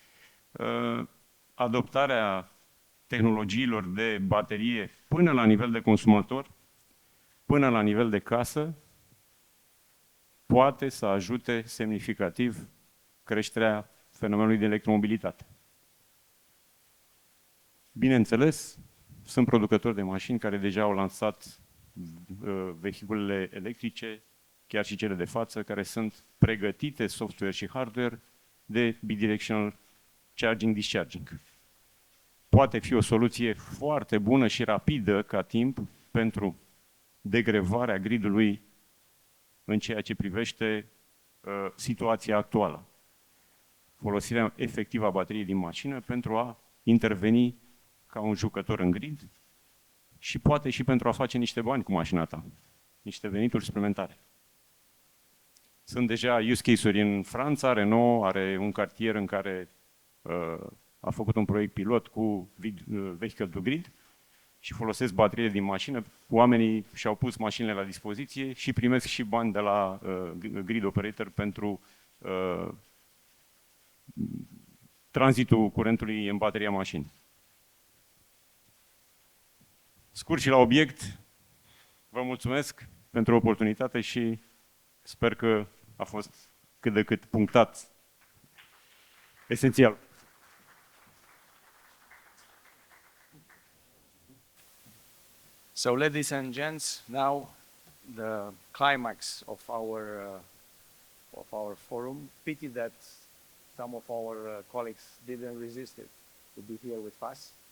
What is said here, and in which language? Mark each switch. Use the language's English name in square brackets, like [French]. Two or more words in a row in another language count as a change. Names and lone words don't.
[Romanian] Adoptarea tehnologiilor de baterie până la nivel de consumator, până la nivel de casă, poate să ajute semnificativ creșterea fenomenului de electromobilitate. Bineînțeles, sunt producători de mașini care deja au lansat vehiculele electrice, chiar și cele de față, care sunt pregătite, software și hardware, de [English] bidirectional charging-discharging. [Romanian] Poate fi o soluție foarte bună și rapidă ca timp pentru degrevarea gridului în ceea ce privește situația actuală. Folosirea efectivă a bateriei din mașină pentru a interveni ca un jucător în grid și poate și pentru a face niște bani cu mașina ta, niște venituri suplimentare. Sunt deja [English] use case- [Romanian] uri în Franța, Renault are un cartier în care a făcut un proiect pilot cu [English] vehicle to grid [Romanian] și folosesc bateriile din mașină. Oamenii și-au pus mașinile la dispoziție și primesc și bani de la [English] grid operator [Romanian] pentru tranzitul curentului în bateria mașinii. Scurt și la obiect, vă mulțumesc pentru oportunitate și sper că a fost cât de cât punctat esențial. [English] So, ladies and gents, now the climax of our forum. Pity that some of our colleagues didn't resist it to be here with us.